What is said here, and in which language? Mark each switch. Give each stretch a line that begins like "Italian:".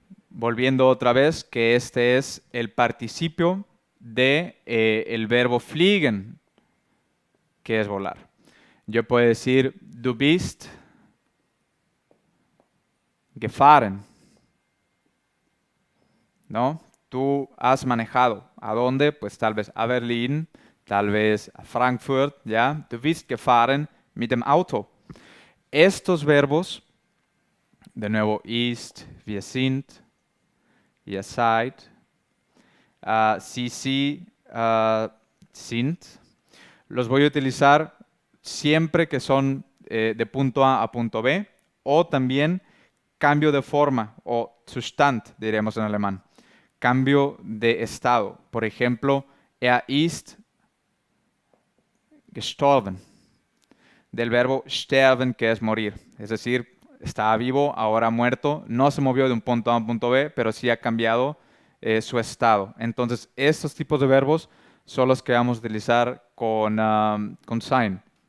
Spanish: Volviendo otra vez, que este es el participio de el verbo fliegen, que es volar. Yo puedo decir
German: du bist gefahren.
Spanish: ¿No? Tú has manejado. ¿A dónde? Pues tal vez a Berlín, tal vez a Frankfurt, ¿ya?
German: Du bist gefahren mit dem Auto.
Spanish: Estos verbos, de nuevo,
German: ist, wir sind, ihr seid, sie, sind,
Spanish: los voy a utilizar siempre que son de punto A punto B, o también cambio de forma, o Zustand, diremos en alemán. Cambio de estado. Por ejemplo,
German: er ist gestorben.
Spanish: Del verbo sterben, que es morir. Es decir, estaba vivo, ahora muerto. No se movió de un punto A a un punto B, pero sí ha cambiado su estado. Entonces, estos tipos de verbos son los que vamos a utilizar con sein.